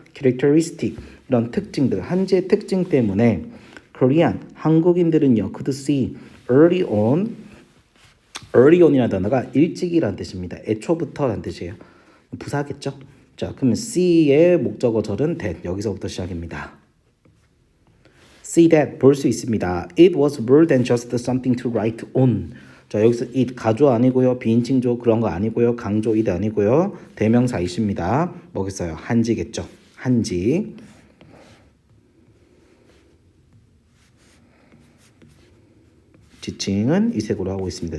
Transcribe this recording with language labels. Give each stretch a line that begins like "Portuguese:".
Korean: characteristic 이런 특징들 한지의 특징 때문에 Korean 한국인들은요 could see early on 이라는 단어가 일찍이라는 뜻입니다. 애초부터라는 뜻이에요. 부사겠죠. 자, 그러면 see의 목적어절은 that 여기서부터 시작입니다. See that 볼 수 있습니다.
English: It was more than just something to write on.
Korean: 자, 여기서 it 가조 아니고요. 비인칭조 그런 거 아니고요. 강조 it 아니고요. 대명사이십니다. 뭐겠어요? 한지겠죠. 한지. 지칭은 이 색으로 하고 있습니다.